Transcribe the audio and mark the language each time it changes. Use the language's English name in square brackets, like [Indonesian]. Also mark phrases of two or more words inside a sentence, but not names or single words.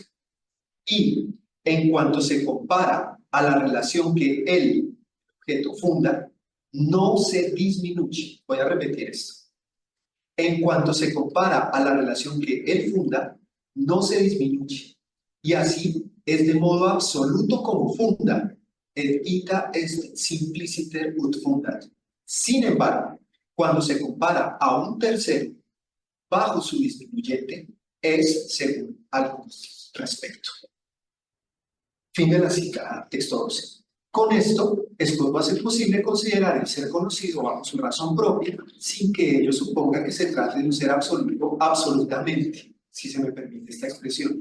[Spanish] Y en cuanto se compara a la relación que el objeto funda, no se disminuye. Voy a repetir esto. En cuanto se compara a la relación que él funda, no se disminuye. Y así es de modo absoluto como funda. [Latin] Et ita est simpliciter ut fundat. [Spanish] Sin embargo, cuando se compara a un tercero bajo su disminuyente, es según algún respecto. Fin de la cita, texto 12. Con esto, Escoto va a ser posible considerar el ser conocido bajo su razón propia, sin que ello suponga que se trate de un ser absoluto absolutamente, si se me permite esta expresión.